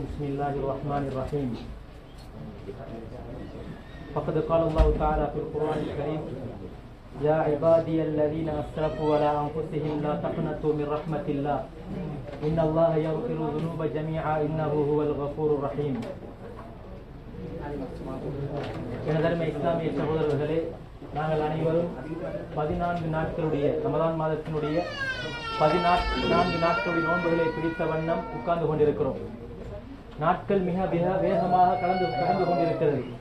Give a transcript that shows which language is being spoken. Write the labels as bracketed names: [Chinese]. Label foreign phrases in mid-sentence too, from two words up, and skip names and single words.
[Arabic] بسم الله الرحمن الرحيم. فقد قال الله تعالى في القرآن الكريم: يا عبادي الذين أسرفوا على أنفسهم لا تقنطوا من رحمة الله إن الله يغفر الذنوب جميعا إنه هو الغفور الرحيم. [Tamil] எனதருமை இஸ்லாமிய சகோதரர்களே, நாங்கள் அனைவரும் 14 நாட்களுடைய ரமதான் மாதத்தினுடைய 14 நாட்களுடைய நோன்புகளை பிடித்த வண்ணம் உட்கார்ந்து கொண்டிருக்கிறோம். நாட்கள் மிக வேகமாக கடந்து கொண்டிருக்கிறது.